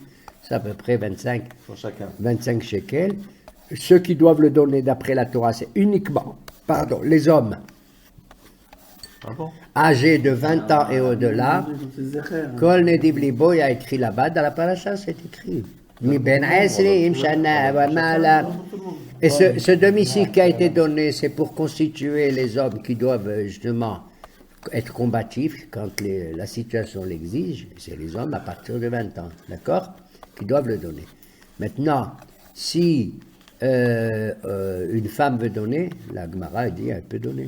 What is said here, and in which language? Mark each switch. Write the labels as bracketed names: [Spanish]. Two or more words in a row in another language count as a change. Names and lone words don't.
[French] C'est à peu près 25 shekels. Ceux qui doivent le donner d'après la Torah, c'est uniquement, les hommes âgés de 20 ans et au-delà. [Hebrew] כל נדיב לבו, [French] il y a écrit là-bas, dans la paracha, c'est écrit. [Hebrew] מבן עשרים שנה ומעלה. [French] Et ce demi-cycle qui a été donné, c'est pour constituer les hommes qui doivent justement être combatifs quand la situation l'exige. C'est les hommes à partir de 20 ans, d'accord? Qui doivent le donner. Maintenant, si une femme veut donner, la Gemara dit elle peut donner.